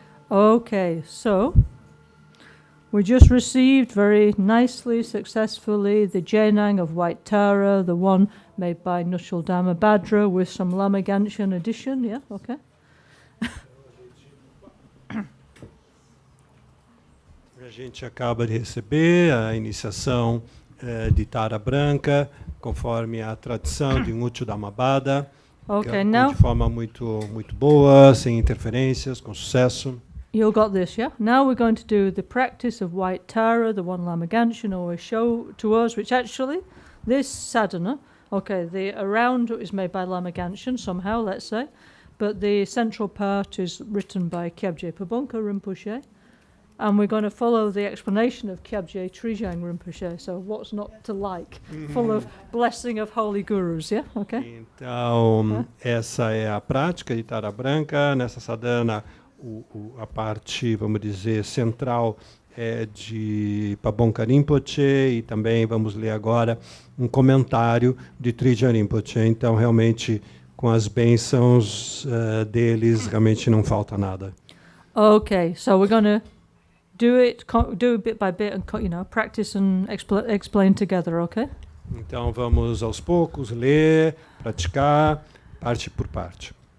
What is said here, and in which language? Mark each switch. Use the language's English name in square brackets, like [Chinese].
[English] Okay, so we just received very nicely, successfully, the Jainang of White Tara, the one made by Nushul Dhamma Bhadra with some Lama Ganshan addition, yeah, okay. [Portuguese] A gente acaba de receber a iniciação de Tara Branca, conforme a tradição de Muito Dhammabhada, [English] okay, now [Portuguese] de forma muito boa, sem interferências, com sucesso. [English] You got this, yeah? Now we're going to do the practice of White Tara, the one Lama Ganshan always show to us, which actually, this sadhana, okay, the around is made by Lama Ganshan somehow, let's say, but the central part is written by Kyabje Pabonka Rinpoche, and we're going to follow the explanation of Kyabje Trijang Rinpoche, so what's not to like, full of blessing of holy gurus, yeah? Okay? [Portuguese] Então, essa é a prática de Tara Branca. Nessa sadhana, a parte, vamos dizer, central é de Pabonka Rinpoche, e também vamos ler agora um comentário de Trijang Rinpoche. Então, realmente, com as bênçãos deles, realmente não falta nada. [English] Okay, so we're going to do it bit by bit and, practice and explain together, okay? [Portuguese] Então, vamos aos poucos ler, praticar, parte por parte.